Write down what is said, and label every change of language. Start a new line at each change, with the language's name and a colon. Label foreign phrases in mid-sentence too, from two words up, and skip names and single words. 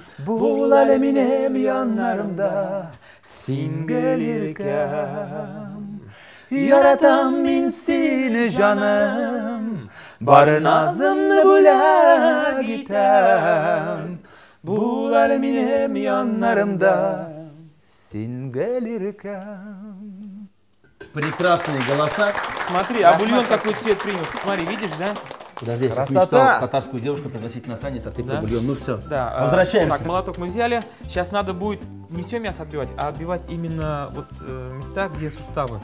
Tatar: Бул әле минем яннарымда, син гөлиркәм. Яратам мин сине җаным, бары назымны бүләк итәм. Бул әле минем яннарымда, син гөлиркәм.
Russian: Прекрасные голоса. Смотри, а бульон какой цвет принял? Смотри, видишь, да? Подожди, я сейчас Красота! мечтал татарскую девушку пригласить на танец, а ты про Да? бульон. Ну все, Да. возвращаемся. Так, молоток мы взяли. Сейчас надо будет не все мясо отбивать, а отбивать именно вот места, где суставы.